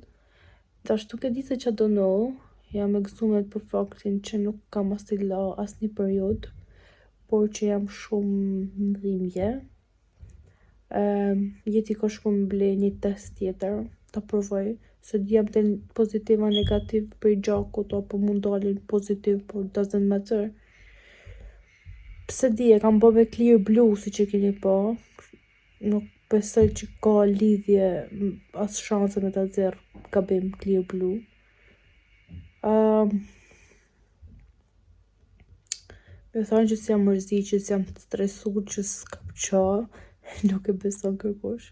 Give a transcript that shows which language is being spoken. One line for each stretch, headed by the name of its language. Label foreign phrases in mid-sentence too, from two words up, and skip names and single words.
Albanian: Tash nuk e di se ç'a do ndodh, jam e gëzuar për faktin që nuk kam asnjë periud, por që jam shumë në dhimbje. Jeti ka shku më ble një test tjetër, ta provoj, se di jam pozitiv a negativ për gjakut, apo mund dalin pozitiv, por
English: doesn't matter.
Albanian: Pse di, e kam bë me Clear Blue, si që keni po, nuk besoj që ka lidhje, as shanse me ta nxjerr gabim Clear Blue. Me thonë që s'jam mërzi, që s'jam stresuar, që s'kam qa, nuk e beson kërkush.